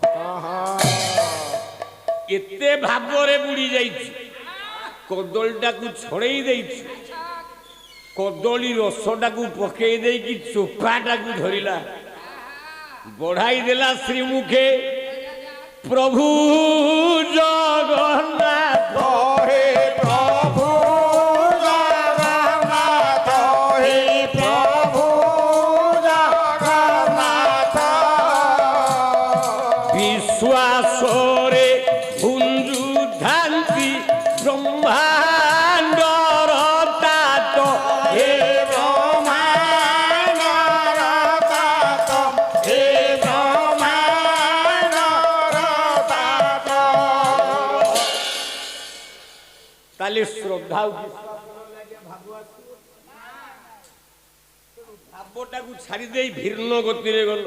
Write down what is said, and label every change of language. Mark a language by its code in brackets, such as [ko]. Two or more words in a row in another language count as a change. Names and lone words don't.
[or] ଏତେ ଭାବରେ ବୁଡ଼ି ଯାଇଛି କଦଳୀଟାକୁ ଛଡ଼େଇ ଦେଇଛି କଦଳୀ ରସଟାକୁ ପକେଇ ଦେଇକି ଚୋପାଟାକୁ ଧରିଲା ବଢ଼ାଇ ଦେଲା ଶ୍ରୀମୁଖେ ପ୍ରଭୁ ଜଗନ୍ନାଥ ହେ ପ୍ରଭୁ ଜଗନ୍ନାଥ ହେ ପ୍ରଭୁ ଜଗନ୍ନାଥ ବିଶ୍ୱାସରେ ଭୁଞ୍ଜୁ ଧାନ୍ତି ବ୍ରହ୍ମାଣ୍ଡର ତାତ ହେ ବ୍ରହ୍ମାଣ୍ଡର ତାତ ହେ ବ୍ରହ୍ମାଣ୍ଡର ତାତ ତାହେଲେ ଶ୍ରଦ୍ଧା ଭାବଟାକୁ ଛାଡ଼ି ଦେଇ ଭିନ୍ନ ଗତିରେ ଗଲ